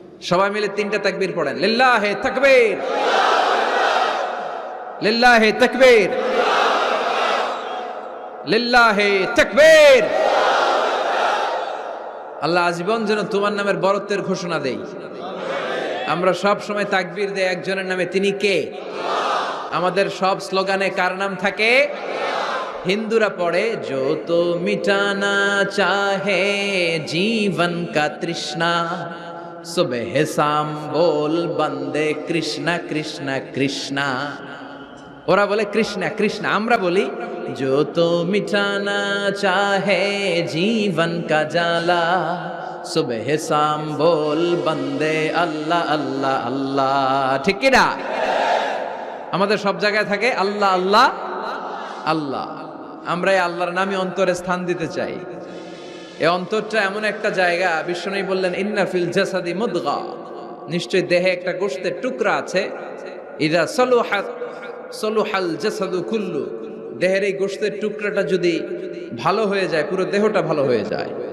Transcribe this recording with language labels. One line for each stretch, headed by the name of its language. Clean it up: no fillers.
Bangla: সবাই মিলে 3টা তাকবীর পড়েন লিল্লাহি তাকবীর, লিল্লাহি তাকবীর, লিল্লাহি তাকবীর। আল্লাহ আজীবন যেন তোমার নামের বরত্বের ঘোষণা দেই। আমরা সব সময় তাকবীর দেই একজনের নামে, তিনি কে? আমাদের সব স্লোগানে কার নাম থাকে? হিন্দুরা পড়ে
Hindi: जो तो मिटाना चाहे जीवन का तृष्णा सुबह शाम बोल बंदे कृष्णा कृष्णा कृष्णा।
Bangla: ওরা বলে কৃষ্ণা কৃষ্ণা, আমরা বলি
Hindi: जो तो मिटाना चाहे जीवन का जाला सुबह शाम बोल बंदे अल्लाह अल्लाह अल्लाह।
Bangla: ঠিক কি না? আমাদের সব জায়গায় থাকে আল্লাহ আল্লাহ আল্লাহ। আমরা এই আল্লাহর নামে অন্তরে স্থান দিতে চাই। এই অন্তরটা এমন একটা জায়গা, বিশ্বনবী বললেন
Arabic: ইন্না ফিল জাসাদি মুদগা,
Bangla: নিশ্চয় দেহে একটা গোশতের টুকরা আছে,
Arabic: ইদা সলুহাত সলুহাল জাসাদু কুল্লু,
Bangla: দেহের এই গোশতের টুকরাটা যদি ভালো হয়ে যায় পুরো দেহটা ভালো হয়ে যায়।